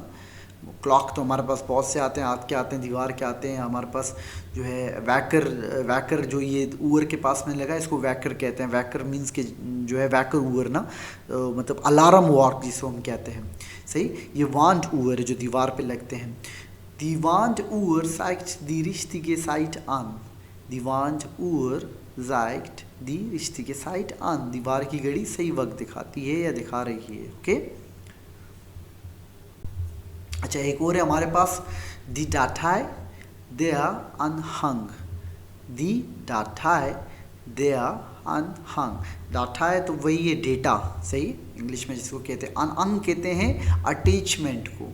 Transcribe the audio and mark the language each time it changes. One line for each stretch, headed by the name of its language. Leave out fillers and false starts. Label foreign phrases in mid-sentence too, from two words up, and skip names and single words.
Hindi: क्लॉक तो हमारे पास बहुत से आते हैं, हाथ के आते हैं, दीवार के आते हैं, हमारे पास जो है वैकर, वैकर जो ये ऊर के पास में लगा इसको वैकर कहते हैं। वैकर मीन्स के जो है
German: Wecker Uhr
Hindi: ना, मतलब
English: alarm walk
Hindi: जिसको हम कहते हैं। सही, ये
German: Wand Uhr
Hindi: जो दीवार पे लगते हैं।
German: Die Wanduhr zeigt die richtige Zeit an। Die Wanduhr zeigt die richtige Zeit an।
Hindi: दीवार की घड़ी सही वक्त दिखाती है या दिखा रही है। ओके, अच्छा एक और है हमारे पास,
German: die Datei der Anhang। die Datei der Anhang,
Hindi: डाटा तो वही है डेटा, सही, इंग्लिश में जिसको कहते हैं अनअंग कहते हैं अटैचमेंट को।